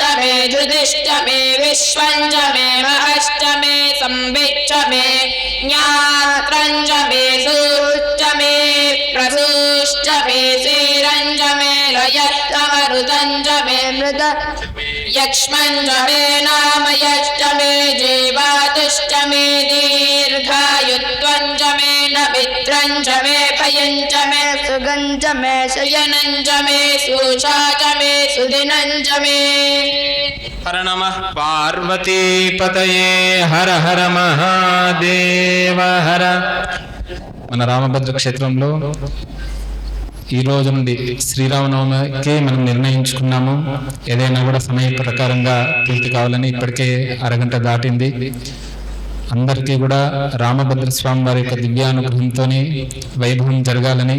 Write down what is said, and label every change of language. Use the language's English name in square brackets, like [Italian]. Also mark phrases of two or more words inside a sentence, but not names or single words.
[Sanskrit] मे धृतिश्च मे विश्वञ्च मे महश्च मे संविच्च मे ज्ञात्रञ्च मे सूश्च मे प्रसूश्च मे श्रीरञ्च मे लयश्च मरुतञ्च मे मृत यक्ष्मञ्च मे नामयश्च मे जीवातुश्च मे दीर्घायुत्वञ्च मे नमित्रञ्च मे भयञ्च मे सुगञ्च मे शयनञ्च मे सूषा च मे सुदिनञ्च मे। हर नमः पार्वती पतये हर हर महादेव हर। [Telugu] మన రామభద్ర క్షేత్రంలో ఈ రోజు నుండి శ్రీరామనవమికి మనం నిర్ణయించుకున్నాము. ఏదైనా కూడా సమయ ప్రకారంగా పూర్తి కావాలని ఇప్పటికే అరగంట దాటింది. అందరికీ కూడా రామభద్ర స్వామి వారి యొక్క దివ్యానుగ్రహంతో వైభవం జరగాలని.